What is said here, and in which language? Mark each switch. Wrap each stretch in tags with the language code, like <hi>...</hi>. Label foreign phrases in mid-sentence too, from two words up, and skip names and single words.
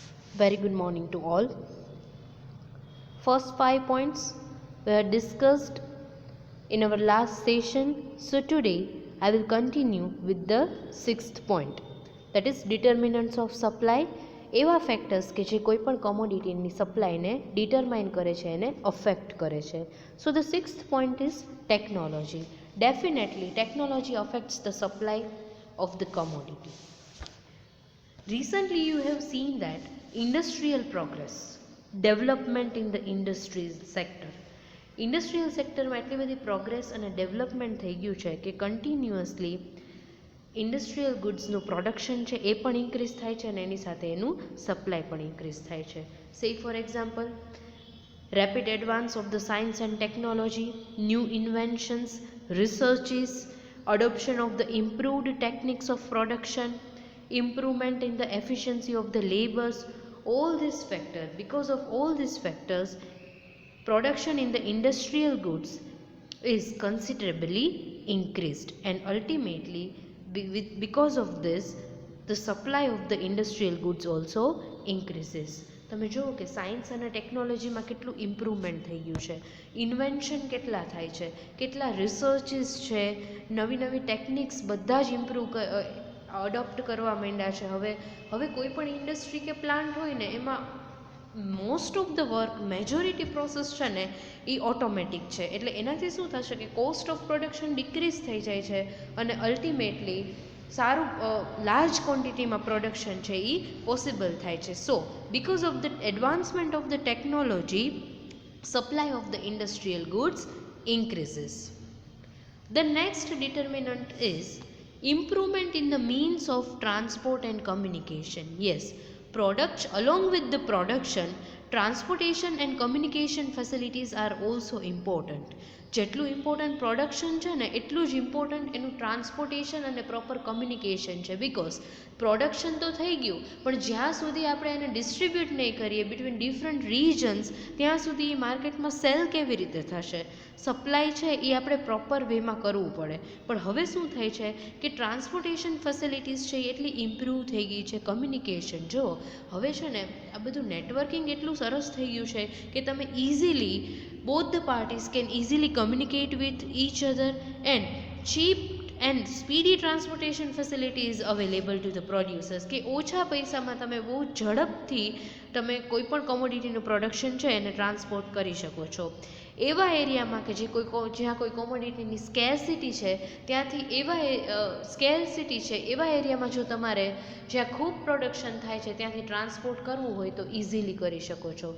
<en>Very good morning to all. First 5 points were discussed in our last session. So today I will continue with the sixth point, that is determinants of supply.</en> <gu>એવા ફેક્ટર્સ કે જે કોઈ પણ કોમોડિટીની સપ્લાયને ડિટરમાઇન કરે છે, એને અફેક્ટ કરે છે.</gu> <en>so the sixth point is technology. Definitely technology affects the supply of the commodity. Recently you have seen that industrial progress, development in the industries sector. industrial sector</en> <gu>એટલી બધી પ્રોગ્રેસ અને ડેવલપમેન્ટ થઈ ગયું છે કે</gu> <en>continuously industrial goods production</en> <gu>છે એ પણ ઇન્ક્રીઝ થાય છે અને એની સાથે એનું સપ્લાય પણ ઇન્ક્રીઝ થાય છે.</gu> <en>say for example, rapid advance of the science and technology, new inventions, researches, adoption of the improved techniques of production, improvement in the efficiency of the labors, all these factors, because of all these factors, production in the industrial goods is considerably increased, and ultimately because of this the supply of the industrial goods also increases.</en> <gu>તમે જુઓ કે સાયન્સ અને ટેકનોલોજીમાં કેટલું ઇમ્પ્રુવમેન્ટ થઈ ગયું છે, ઇન્વેન્શન કેટલા થાય છે, કેટલા રિસર્ચિસ છે, નવી નવી ટેકનિક્સ બધા જ</gu> <en>improve adopt</en> <gu>કરવા માંડ્યા છે. હવે કોઈ પણ ઇન્ડસ્ટ્રી કે પ્લાન્ટ હોય ને એમાં</gu> <en>most of the work, majority process</en> <gu>છે ને એ ઓટોમેટિક છે, એટલે એનાથી શું થશે કે</gu> <en>cost of production decrease</en> <gu>થઈ જાય છે અને અલ્ટિમેટલી સારું</gu> <en>large quantity production</en> <gu>છે એ પોસિબલ થાય છે.</gu> <en>સો because of the advancement of the technology, supply of the industrial goods increases. The next determinant is improvement in the means of transport and communication. Yes, products along with the production, transportation and communication facilities are also important.</en> <gu>જેટલું</gu> <en>important production</en> <gu>છે ને એટલું જ ઇમ્પોર્ટન્ટ એનું ટ્રાન્સપોર્ટેશન અને</gu> <en>proper communication</en> <gu>છે.</gu> <en>because production</en> <gu>તો થઈ ગયું, પણ જ્યાં સુધી આપણે એને ડિસ્ટ્રીબ્યુટ નહીં કરીએ</gu> <en>between different regions,</en> <gu>ત્યાં સુધી એ માર્કેટમાં સેલ કેવી રીતે થશે? સપ્લાય છે એ આપણે</gu> <en>proper way</en> <gu>કરવું પડે. પણ હવે શું થાય છે કે</gu> <en>transportation facilities</en> <gu>છે એ એટલી ઇમ્પ્રૂવ થઈ ગઈ છે, કમ્યુનિકેશન જો હવે છે ને આ બધું નેટવર્કિંગ એટલું સરસ થઈ ગયું છે કે તમે</gu> <en>easily both the parties can easily communicate with each other, and cheap and speedy transportation facility is available to the producers</en> <gu>કે ઓછા પૈસામાં તમે બહુ ઝડપથી તમે કોઈ પણ કોમોડિટીનું પ્રોડક્શન છે એને ટ્રાન્સપોર્ટ કરી શકો છો. એવા એરિયામાં કે જ્યાં કોઈ કોમોડિટીની સ્કેરસિટી છે ત્યાંથી સ્કેરસિટી છે એવા એરિયામાં જો તમારે જ્યાં ખૂબ પ્રોડક્શન થાય છે ત્યાંથી ટ્રાન્સપોર્ટ કરવું હોય તો ઇઝીલી કરી શકો છો.</gu>